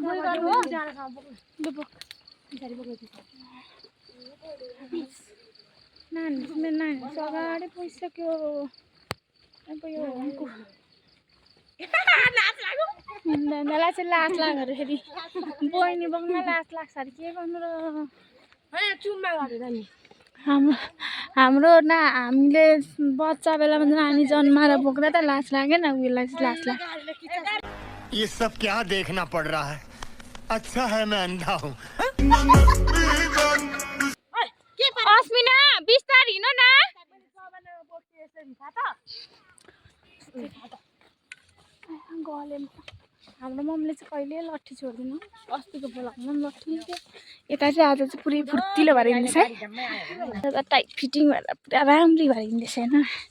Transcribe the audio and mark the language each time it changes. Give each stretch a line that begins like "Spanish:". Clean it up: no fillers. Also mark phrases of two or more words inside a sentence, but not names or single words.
Nepali: नानी मेरो नानी अगाडि पुगिसक्यो अब यो हङ्कु मलाई चाहिँ लास लाग्यो अरे फेरि बहिनी बङ्गमा लास लाग्छ अरे के गर्नु र चुम्मा गरेर नि हाम्रो हामीले बच्चा बेलामा नानी जन्माएर बोक्दा त लास लागेन उयोलाई चाहिँ लास लाग्यो
Hindi: ये सब क्या देखना पड़ रहा है अच्छा है मैं अंधा हूँ
Nepali: अस्मिना बिस्तारै हिँड न गलेन हाम्रो मम्मीले चाहिँ कहिले लट्ठी छोड्दैन अस्तिको बेलामा पनि लट्ठी थियो यता चाहिँ आज चाहिँ पुरै फुर्तिलो भएर हिँड्दैछ है
English: tight fitting
Nepali: भएर पुरा राम्ररी भएर हिँड्दैछ होइन